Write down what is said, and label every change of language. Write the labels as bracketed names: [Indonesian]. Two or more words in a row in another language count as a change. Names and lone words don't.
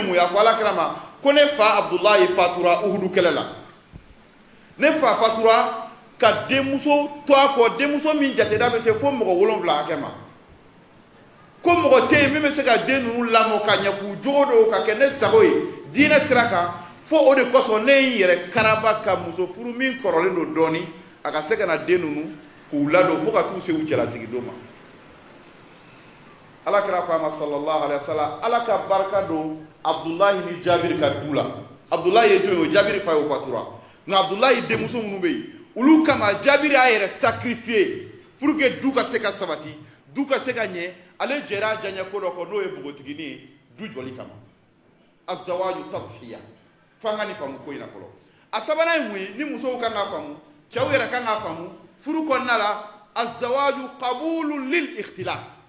[Bambara] mun ye a ko alakira ma ko ne fa Abdulahi fatura Uhudu kɛlɛ la ne fa fatura ka denmuso to a kɔ denmuso min jateda bɛ se fo mɔgɔ 7 hakɛ ma ko mɔgɔ tɛ yen min bɛ se ka den ninnu lamɔ ka ɲɛ k'u jogo don ka kɛ ne sago ye diinɛ sira kan fo o de kosɔn ne ye n yɛrɛ karaba ka muso furu min kɔrɔlen don dɔɔni a ka se ka na den ninnu k'u ladon fo ka t'u se u cɛlasigi don ma alakira ko a ma [Arabic] صلى الله عليه وسلم [Bambara] ala ka barika don Abdulahi ni Jabiri ka du la Abdulahi ye jɔn ye o Jabiri fa ye o fatura nka Abdulahi denmuso minnu bɛ yen olu kama Jabiri a yɛrɛ [French] sacrifier pour que [Bambara] du ka se ka sabati du ka se ka ɲɛ ale jɛra jaɲɛ ko dɔ kɔ n'o ye bogotigini ye du jɔli kama [Arabic] الزواج تضحية [Bambara] fanga ni faamu ko in na fɔlɔ a sabanan ye mun ye ni musow kan k'a faamu cɛw yɛrɛ kan k'a faamu furu kɔnɔna la [Arabic] الزواج قبول للاختلاف